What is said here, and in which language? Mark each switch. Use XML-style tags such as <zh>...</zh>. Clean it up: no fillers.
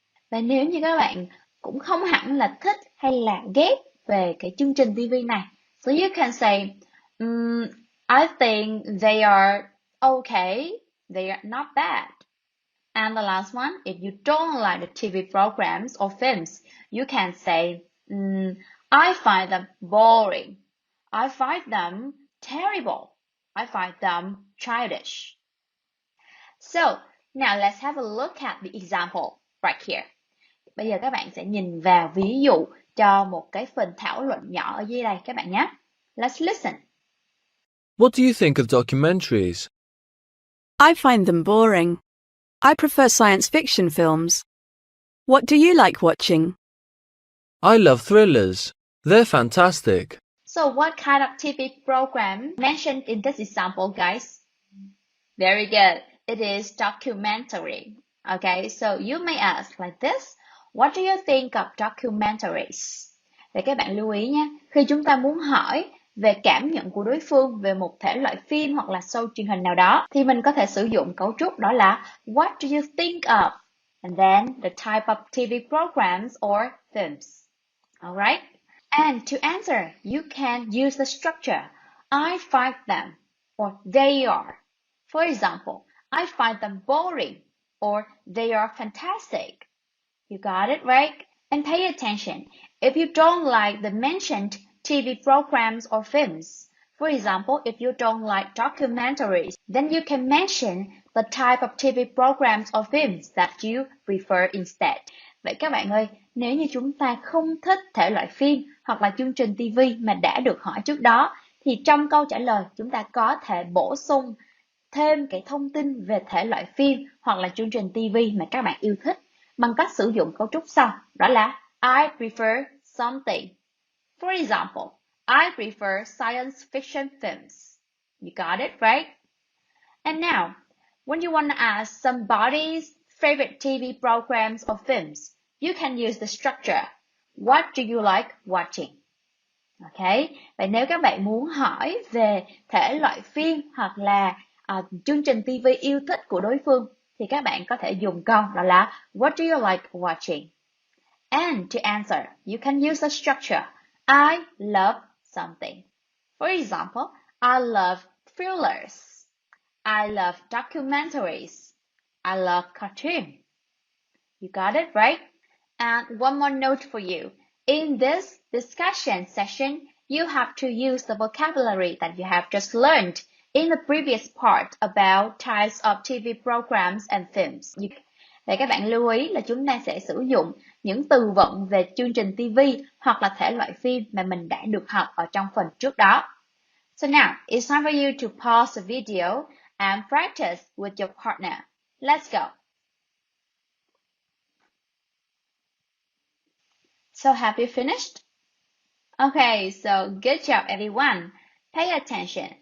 <vi>Và nếu như các bạn cũng không hẳn là thích hay là ghét về cái chương trình TV này,</vi> <en>so you can say, I think they are okay, they are not bad. And the last one, if you don't like the TV programs or films, you can say, I find them boring. I find them terrible. I find them childish. So, now let's have a look at the example right here.</en> <vi>Bây giờ các bạn sẽ nhìn vào ví dụ cho một cái phần thảo luận nhỏ ở dưới đây các bạn nhé.</vi> <en>Let's listen. What do you think of documentaries? I find them boring. I prefer science fiction films. What do you like watching? I love thrillers. They're fantastic. So what kind of TV program mentioned in this example, guys? Very good. It is documentary. Okay, so you may ask like this. What do you think of documentaries?</en> <vi>Vậy các bạn lưu ý nhé. Khi chúng ta muốn hỏi về cảm nhận của đối phương về một thể loại phim hoặc là show truyền hình nào đó thì mình có thể sử dụng cấu trúc đó là</vi> <en>What do you think of? And then the type of TV programs or films. Alright? And to answer, you can use the structure I find them or they are. For example, I find them boring or they are fantastic. You got it, right? And pay attention. If you don't like the mentioned TV programs or films, for example, if you don't like documentaries, then you can mention the type of TV programs or films that you prefer instead.</en> <vi>Vậy các bạn ơi, nếu như chúng ta không thích thể loại phim hoặc là chương trình TV mà đã được hỏi trước đó, thì trong câu trả lời chúng ta có thể bổ sung thêm cái thông tin về thể loại phim hoặc là chương trình TV mà các bạn yêu thích bằng cách sử dụng cấu trúc sau, đó là</vi> <en>I prefer something. For example, I prefer science fiction films. You got it, right? And now, when you want to ask somebody's favorite TV programs or films, you can use the structure. What do you like watching?</en> <vi>Okay, vậy nếu các bạn muốn hỏi về thể loại phim hoặc là chương trình TV yêu thích của đối phương thì các bạn có thể dùng câu đó là</vi> <en>What do you like watching? And to answer, you can use the structure. I love something. For example, I love thrillers. I love documentaries. I love cartoon. You got it, right? And one more note for you. In this discussion session, you have to use the vocabulary that you have just learned in the previous part about types of TV programs and films.</en> <vi>Vậy các bạn lưu ý là chúng ta sẽ sử dụng những từ vựng về chương trình TV hoặc là thể loại phim mà mình đã được học ở trong phần trước đó.</vi> <en>So now, it's time for you to pause the video and practice with your partner. Let's go. So have you finished? Okay, so good job everyone. Pay attention.</en>